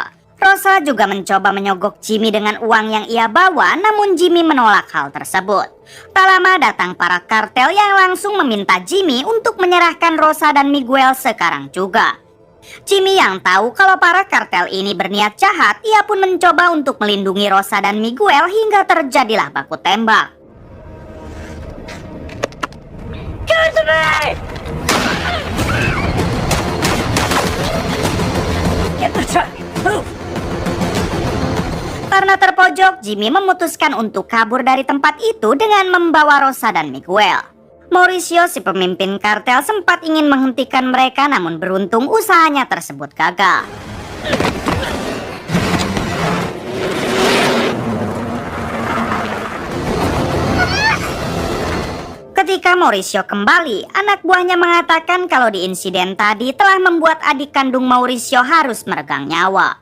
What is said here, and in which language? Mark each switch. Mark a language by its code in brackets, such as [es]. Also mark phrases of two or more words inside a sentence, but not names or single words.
[id] Rosa juga mencoba menyogok Jimmy dengan uang yang ia bawa, namun Jimmy menolak hal tersebut. Tak lama datang para kartel yang langsung meminta Jimmy untuk menyerahkan Rosa dan Miguel sekarang juga. Jimmy yang tahu kalau para kartel ini berniat jahat, ia pun mencoba untuk melindungi Rosa dan Miguel hingga terjadilah baku tembak. [en] Come to me! Get the truck! Move! [id] Karena terpojok, Jimmy memutuskan untuk kabur dari tempat itu dengan membawa Rosa dan Miguel. Mauricio, si pemimpin kartel, sempat ingin menghentikan mereka, namun beruntung usahanya tersebut gagal. Ketika Mauricio kembali, anak buahnya mengatakan kalau di insiden tadi telah membuat adik kandung Mauricio harus meregang nyawa.